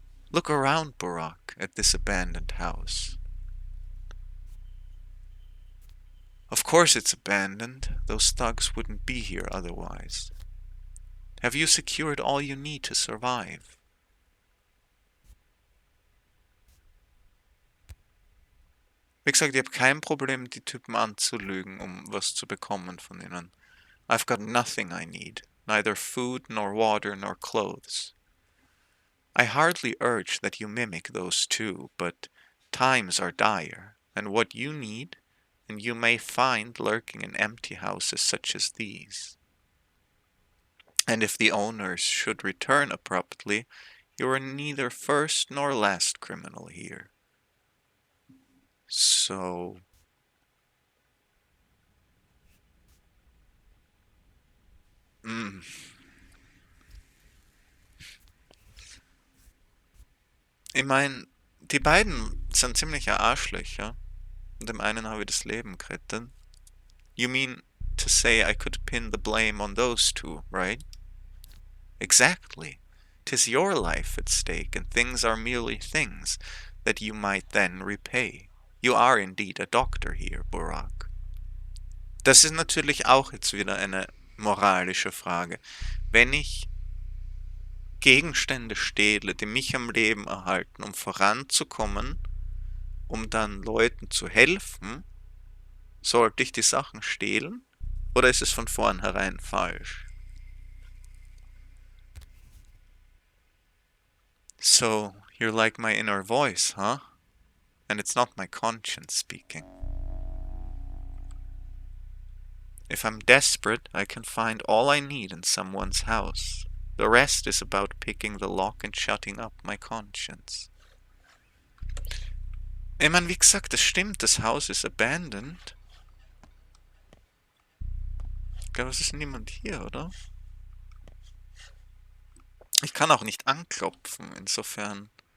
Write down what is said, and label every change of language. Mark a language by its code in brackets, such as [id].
[en] Look around, Barack, at this abandoned house. Of course it's abandoned. Those thugs wouldn't be here otherwise. Have you secured all you need to survive? [de] Wie gesagt, ich habe kein Problem, die Typen anzulügen, um was zu bekommen von ihnen. [en] I've got nothing I need, neither food nor water nor clothes. I hardly urge that you mimic those two, but times are dire, and what you need, and you may find lurking in empty houses such as these. And if the owners should return abruptly, you are neither first nor last criminal here. So... [de] Ich meine, die beiden sind ziemliche Arschlöcher. Und dem einen habe ich das Leben gerettet. [en] You mean to say I could pin the blame on those two, right? Exactly. 'Tis your life at stake, and things are merely things that you might then repay. You are indeed a doctor here, Burak. [de] Das ist natürlich auch jetzt wieder eine moralische Frage. Wenn ich Gegenstände stehle, die mich am Leben erhalten, um voranzukommen, um dann Leuten zu helfen, Sollte ich die Sachen stehlen? Oder ist es von vornherein falsch? [en] So, you're like my inner voice, huh? And it's not my conscience speaking. If I'm desperate, I can find all I need in someone's house. The rest is about picking the lock and shutting up my conscience. [de] Ich meine, wie gesagt, das stimmt, das Haus ist abandoned. Ich glaube, es ist niemand hier, oder? Ich kann auch nicht anklopfen, insofern.